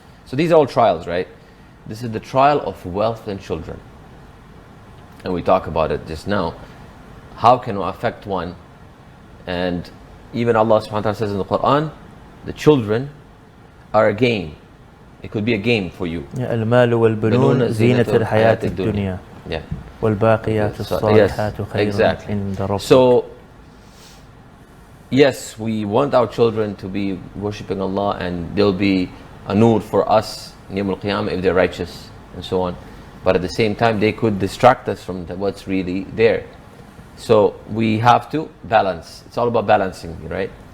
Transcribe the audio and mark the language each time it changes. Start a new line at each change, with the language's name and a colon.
English: So these are all trials, right? This is the trial of wealth and children. And we talk about it just now. How can it affect one? And even Allah subhanahu wa ta'ala says in the Quran, the children are a game. It could be a game for you.
Arabic: المال والبنون زينة الحياة الدنيا والباقيات الصالحات خير عند ربك.
English: So yes, we want our children to be worshipping Allah, and they'll be a nur for us in Yawm al-Qiyamah if they're righteous and so on. But at the same time, they could distract us from what's really there. So we have to balance. It's all about balancing, right?